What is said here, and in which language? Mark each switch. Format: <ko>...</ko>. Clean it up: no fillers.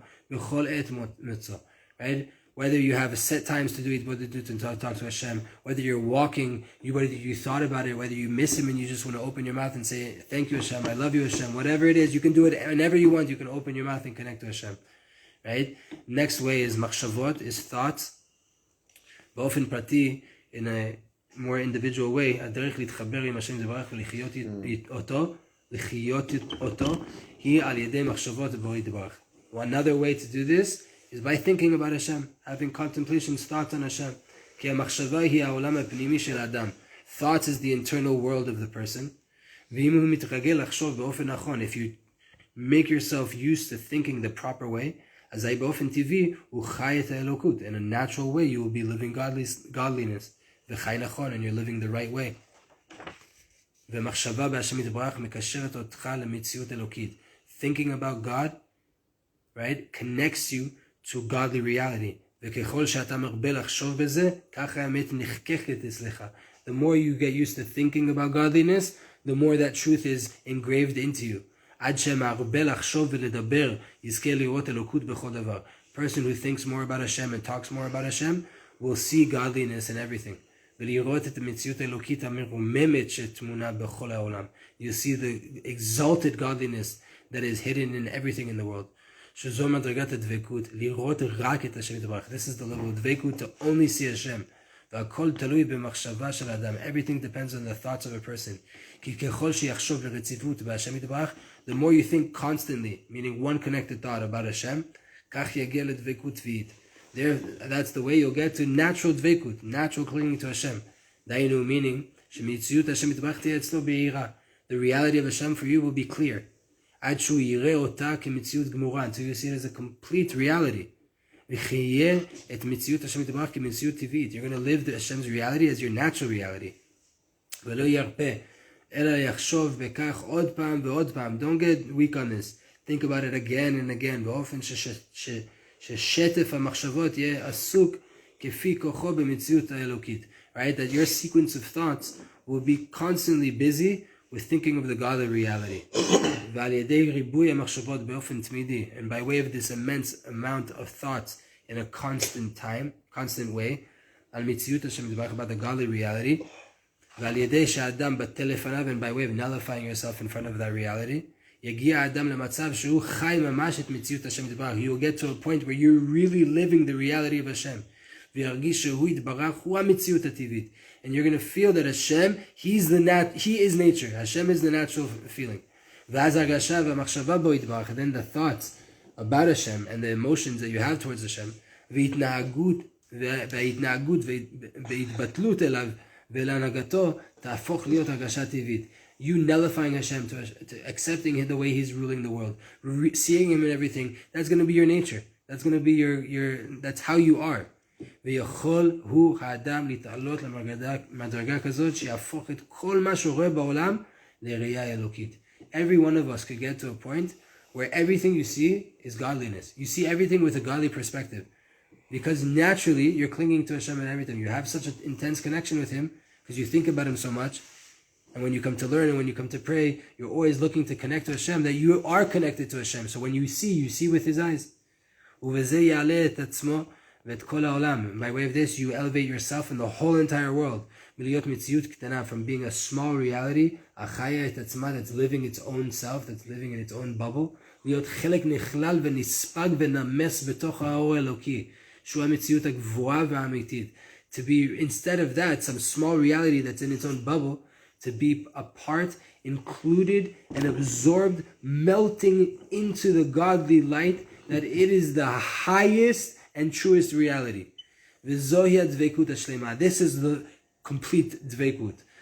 <en>Right? Whether you have set times to do it, and talk to Hashem, whether you're walking, whether you thought about it, whether you miss Him and you just want to open your mouth and say, thank you Hashem, I love you Hashem, whatever it is, you can do it whenever you want, you can open your mouth and connect to Hashem. Right? Next way is machshavot, is thoughts.</en> <he>Ba'ofen prati,</he> <en>in a more individual way,</en> <he>הדרך להתחבר עם השם יתברך ולחיות אותו, היא על ידי מחשבות בורא יתברך.</he> <en>Another way to do this is by thinking about Hashem, having contemplations, thoughts on Hashem.</en> <he>כי המחשבה היא העולם הפנימי של האדם.</he> <en>Thoughts is the internal world of the person.</en> <he>ואם הוא מתרגל לחשוב באופן נכון,</he> <en>if you make yourself used to thinking the proper way,</en> <he>אזי באופן טבעי הוא חי את האלוקות.</he> <en>In a natural way, you will be living godliness.</en> <he>וחי נכון,</he> <en>and you're living the right way.</en> <he>ומחשבה בהשם יתברך מקשרת אותך למציאות אלוקית.</he> <en>Thinking about God, right, connects you to godly reality.</en> <he>וככל שאתה מרבה לחשוב בזה, ככה האמת נחקקת אצלך.</he> <en>The more you get used to thinking about godliness, the more that truth is engraved into you.</en> <he>עד שמרבה לחשוב ולדבר, יזכה לראות אלוקות בכל דבר.</he> <en>Person who thinks more about Hashem and talks more about Hashem will see godliness in everything.</en> <he>ולראות את המציאות האלוקית המרוממת שתמונה בכל העולם.</he> <en>You see the exalted godliness that is hidden in everything in the world.</en> <he>שזו מדרגת הדבקות, לראות רק את השם יתברך.</he> <en>This is the level of Dveikut, to only see Hashem.</en> <he>והכל תלוי במחשבה של האדם.</he> <en>Everything depends on the thoughts of a person.</en> <he>כי ככל שיחשוב ברציפות בהשם יתברך,</he> <en>the more you think constantly, meaning one connected thought about Hashem,</en> <he>כך יגיע לדבקות טבעית.</he> <en>That's the way you'll get to natural dveikut, natural clinging to Hashem.</en> <he>Dainu, meaning, שמציאות השם יתברך תהיה אצלו בהירה.</he> <en>The reality of Hashem for you will be clear.</en> <he>עד שהוא יראה אותה כמציאות גמורה,</he> <en>until you see it as a complete reality.</en> <he>וחיה את מציאות השם יתברך כמציאות טבעית.</he> <en>You're going to live Hashem's reality as your natural reality.</en> <he>ולא ירפה, אלא יחשוב בכך עוד פעם ועוד פעם.</he> <en>Don't get weak on this. Think about it again and again,</en> <he>באופן ששטף המחשבות יהיה עסוק כפי כוחו במציאות האלוקית.</he> <en>Right? That your sequence of thoughts will be constantly busy with thinking of the godly reality.</en> <he>ועל ידי ריבוי המחשבות באופן תמידי,</he> <en>and by way of this immense amount of thoughts in a constant way,</en> <he>על מציאות השם יתברך,</he> <en>about the godly reality,</en> <he>ועל ידי שהאדם בטל לפניו,</he> <en>and by way of nullifying yourself in front of that reality,</en> <he>יגיע האדם למצב שהוא חי ממש את מציאות השם יתברך.</he> <en>You will get to a point where you're really living the reality of Hashem.</en> <he>וירגיש שהוא יתברך, הוא המציאות הטבעית.</he> <en>And you're going to feel that Hashem, He is nature. Hashem is the natural feeling.</en> <he>ואז הרגשה והמחשבה בו יתברך,</he> <en>and then the thoughts about Hashem and the emotions that you have towards Hashem,</en> <he>וההתנהגות וההתבטלות אליו ולהנהגתו, תהפוך להיות הרגשה טבעית.</he> <en>You nullifying Hashem to accepting Him the way He's ruling the world, seeing Him in everything, that's going to be your nature. That's going to be that's how you are.</en> <he>ויכול הוא האדם להתעלות למדרגה כזאת שיהפוך את כל מה שרואה בעולם לראייה אלוקית.</he> <en>Every one of us could get to a point where everything you see is godliness. You see everything with a godly perspective. Because naturally, you're clinging to Hashem and everything. You have such an intense connection with Him because you think about Him so much. And when you come to learn and when you come to pray, you're always looking to connect to Hashem, that you are connected to Hashem. So when you see with His eyes. By way of this, you elevate yourself in the whole entire world. From being a small reality, that's living its own self, that's living in its own bubble,</en> <he>להיות חלק נכלל ונספג ונמס בתוך האור האלוקי, שהוא המציאות הגבוהה והאמיתית.</he> <en>To be, instead of that, some small reality that's in its own bubble, to be a part, included, and absorbed, melting into the godly light, that it is the highest and truest reality.</en> <he>V'zohi Dveikut Hashlema.</he> <en>This is the complete Dveikut.</en>